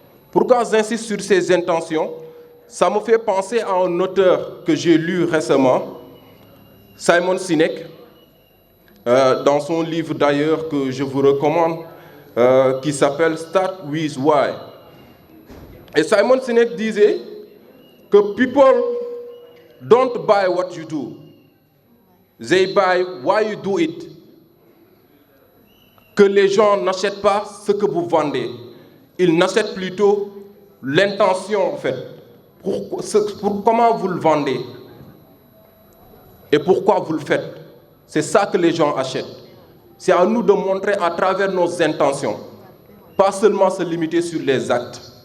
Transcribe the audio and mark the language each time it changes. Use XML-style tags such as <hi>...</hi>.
<fr>Pourquoi j'insiste sur ses intentions? Ça me fait penser à un auteur que j'ai lu récemment, Simon Sinek, dans son livre d'ailleurs que je vous recommande, qui s'appelle Start with Why. Et Simon Sinek disait que</fr> <en>people don't buy what you do, they buy why you do it.</en> <fr>Que les gens n'achètent pas ce que vous vendez, ils n'achètent plutôt l'intention en fait, pour comment vous le vendez et pourquoi vous le faites. C'est ça que les gens achètent. C'est à nous de montrer à travers nos intentions, pas seulement se limiter sur les actes.</fr>